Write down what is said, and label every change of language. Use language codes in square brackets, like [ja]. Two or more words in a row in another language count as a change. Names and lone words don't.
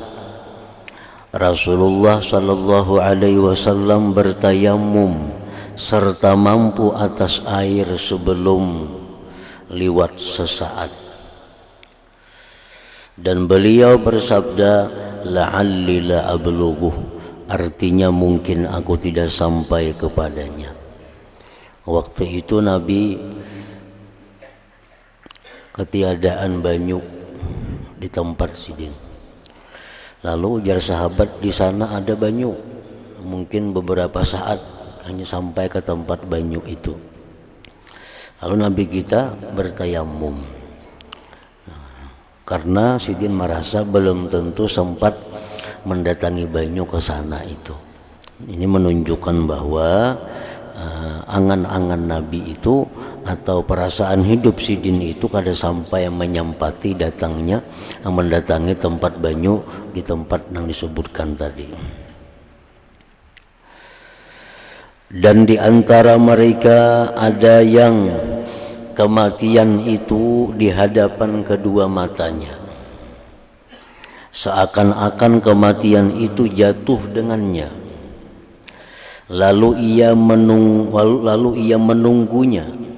[id] Rasulullah [ar] صلى الله عليه وسلم [id] bertayamum serta mampu atas air sebelum liwat sesaat. Dan beliau bersabda, [ar] لعلي لا أبلغه, [id] artinya mungkin aku tidak sampai kepadanya. [bjn] Waktu itu Nabi ketiadaan banyu di tempat sidin. Lalu ujar sahabat, di sana ada banyu. Mungkin beberapa saat hanya sampai ke tempat banyu itu. Lalu Nabi kita bertayamum, karena sidin merasa belum tentu sempat mendatangi banyu ke sana itu. Ini menunjukkan bahwa angan-angan Nabi itu atau perasaan hidup sidin itu kada sampai menyampati mendatangi tempat banyu di tempat yang disebutkan tadi. [id] Dan di antara mereka ada yang kematian itu di hadapan kedua matanya, seakan-akan kematian itu jatuh dengannya, lalu ia menunggunya.